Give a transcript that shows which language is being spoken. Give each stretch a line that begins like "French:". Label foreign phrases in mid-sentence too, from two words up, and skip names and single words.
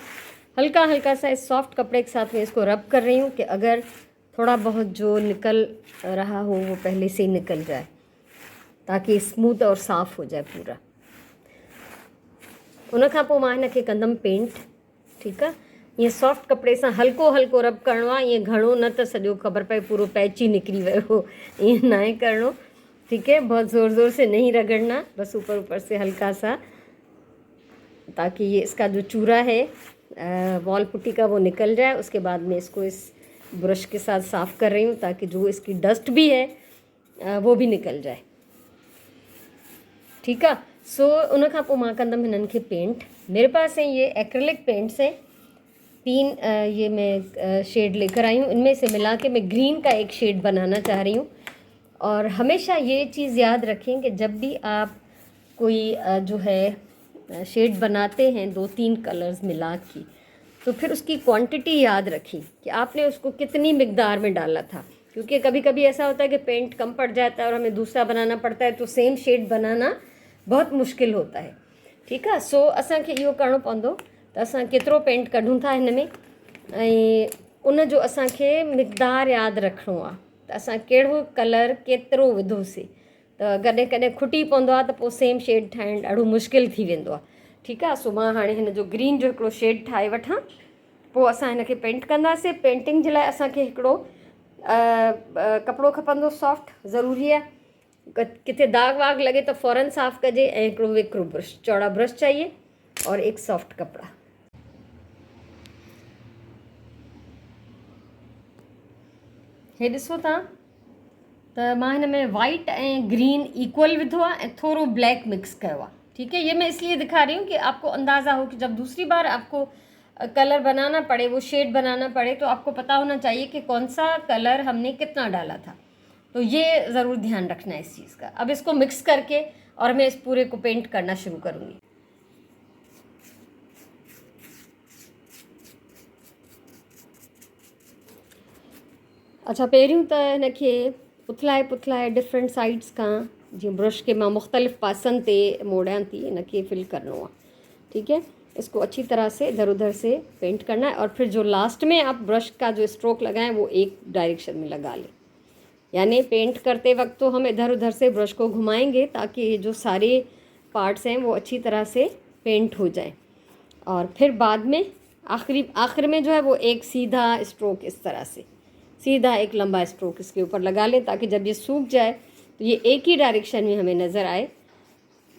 Urdu: ہلکا ہلکا سا اس سافٹ کپڑے کے ساتھ میں اس کو رب کر رہی ہوں کہ اگر تھوڑا بہت جو نکل رہا ہو وہ پہلے سے ہی نکل جائے، تاکہ سموتھ اور صاف ہو جائے پورا.
Sindhi: उन खां पोइ मां हिनखे कंदमि पेंट। ठीकु आहे, ईअं सॉफ्ट कपिड़े सां हल्को हल्को रब करिणो आहे, ईअं घणो न त सॼो ख़बर पए पूरो पैच ही निकिरी वियो, ईअं न आहे करिणो।
Urdu: ٹھیک ہے، بہت زور زور سے نہیں رگڑنا، بس اوپر اوپر سے ہلکا سا، تاکہ یہ اس کا جو چورا ہے وال پٹی کا وہ نکل جائے. اس کے بعد میں اس کو اس برش کے ساتھ صاف کر رہی ہوں تاکہ جو اس کی ڈسٹ بھی ہے وہ بھی نکل جائے. ٹھیک ہے,
Sindhi: सो उन खां पोइ मां कंदमि हिननि खे पेंट।
Urdu: میرے پاس ہے یہ
English: acrylic paints
Urdu: ہیں 3، یہ میں شیڈ لے کر آئی ہوں. ان میں سے ملا کے میں گرین کا ایک شیڈ بنانا چاہ رہی ہوں۔ اور ہمیشہ یہ چیز یاد رکھیں کہ جب بھی آپ کوئی جو ہے شیڈ بناتے ہیں 2-3 کلرز ملا کے، تو پھر اس کی کوانٹٹی یاد رکھیں کہ آپ نے اس کو کتنی مقدار میں ڈالا تھا، کیونکہ کبھی کبھی ایسا ہوتا ہے کہ پینٹ کم پڑ جاتا ہے اور ہمیں دوسرا بنانا پڑتا ہے، تو سیم شیڈ بنانا بہت مشکل ہوتا ہے.
Sindhi: ठीकु आहे, सो असांखे इहो करिणो पवंदो त असां केतिरो पेंट कढूं था हिन में, ऐं उन जो असांखे मिकदार यादि रखिणो आहे त असां कहिड़ो कलर केतिरो विधोसीं। त कॾहिं कॾहिं खुटी पवंदो आहे त पोइ सेम शेड ठाहिणु ॾाढो मुश्किल थी वेंदो आहे। ठीकु आहे, सो मां हाणे हिन जो ग्रीन जो हिकिड़ो शेड ठाहे वठां, पोइ असां हिनखे पेंट कंदासीं। पेंटिंग जे लाइ असांखे हिकिड़ो कपिड़ो खपंदो सॉफ्ट, ज़रूरी आहे। किथे दाग वाग लगे तो फ़ौरन साफ़ कजे। ऐं हिकिड़ो वेकरो ब्रश,
Urdu: چوڑا برش چاہیے، اور ایک سافٹ کپڑا.
Sindhi: हे ॾिसो तव्हां त मां हिन में वाइट ऐं ग्रीन इक्वल विधो आहे ऐं थोड़ो ब्लैक मिक्स कयो आहे।
Urdu: ٹھیک ہے، یہ میں اس لیے دکھا رہی ہوں کہ آپ کو اندازہ ہو کہ جب دوسری بار آپ کو کلر بنانا پڑے، وہ شیڈ بنانا پڑے، تو آپ کو پتا ہونا چاہیے کہ کون سا کلر ہم نے کتنا ڈالا تھا. تو یہ ضرور دھیان رکھنا ہے اس چیز کا۔ اب اس کو مکس کر کے اور میں اس پورے کو پینٹ کرنا شروع کروں گی. अच्छा,
Sindhi: पहिरियों त हिनखे पुथलाए पुथलाए
English: different sides
Sindhi: खां जीअं ब्रश के मां मुख़्तलिफ़ पासनि ते मोड़ियां थी, हिनखे फिल करिणो आहे।
Urdu: ٹھیک ہے، اس کو اچھی طرح سے ادھر ادھر سے پینٹ کرنا ہے، اور پھر جو لاسٹ میں آپ برش کا جو سٹروک لگائیں وہ ایک ڈائریکشن میں لگا لیں. یعنی پینٹ کرتے وقت تو ہم ادھر ادھر سے برش کو گھمائیں گے تاکہ یہ جو سارے پارٹس ہیں وہ اچھی طرح سے پینٹ ہو جائیں، اور پھر بعد میں آخر میں جو ہے وہ ایک سیدھا سٹروک، اس طرح سے سیدھا ایک لمبا سٹروک اس کے اوپر لگا لیں، تاکہ جب یہ سوکھ جائے تو یہ ایک ہی ڈائریکشن میں ہمیں نظر آئے.